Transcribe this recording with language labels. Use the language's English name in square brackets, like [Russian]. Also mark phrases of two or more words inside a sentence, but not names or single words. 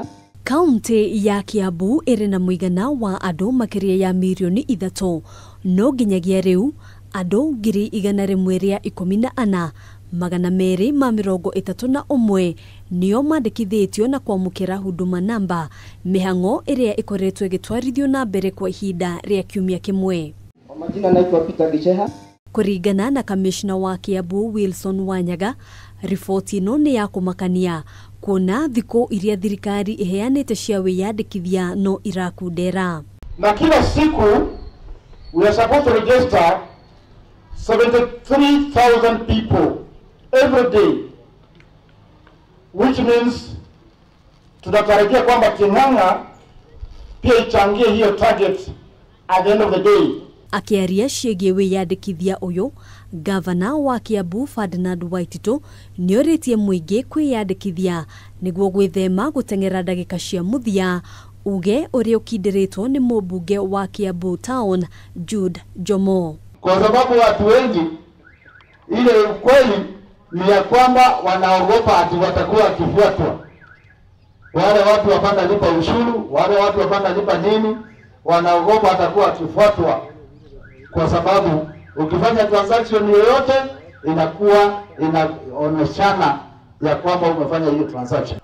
[Kikuyu] Kaunti ya Kiambu iri na muigana wa andu makiria ya milioni 3 no nginyagia riu andu ngiri 114 magana meri ma mirongo 31 nio mandikithitio na kwamukira huduma namba mihango iria ikoretwo igitwarithio na mbere kwa ihinda ria kiumia kimwe. [Swahili] Majina naitwa Peter Gicheha. [Kikuyu] Kuringana na kamishna wa Kiambu Wilson Wanyaga, ripoti ino ni ya kumakania kuona thiko iria thirikari iheanite cia wiyandikithia no irakundera. [Swahili] Na kila siku [English] we are supposed to register 73,000 people every day, which means [Swahili] tunatarajia kwamba King'ang'a pia ichangie hiyo target [English] at the end of the day. [Kikuyu] Akiaria ciĩgiĩ wiyandikithia uyu, gavana wa Kiambu Ferdinand Waititu nioritie muingi kwiyandikithia niguo gwithema gutengera ndagika cia muthia, uge uria ukindiritwo ni mubunge wa Kiambu Town Jude Jomo. [Swahili] Kwa sababu watu wengi ile ukweli ni ya kwamba wanaogopa ati watakuwa wakifuatwa. Wale watu wapanda lipa ushuru, wale watu wapanda lipa nini, wanaogopa watakuwa wakifuatwa. Kwa sababu ukifanya transaction yoyote inakuwa inaoneshana ya kwamba umefanya hiyo transaction.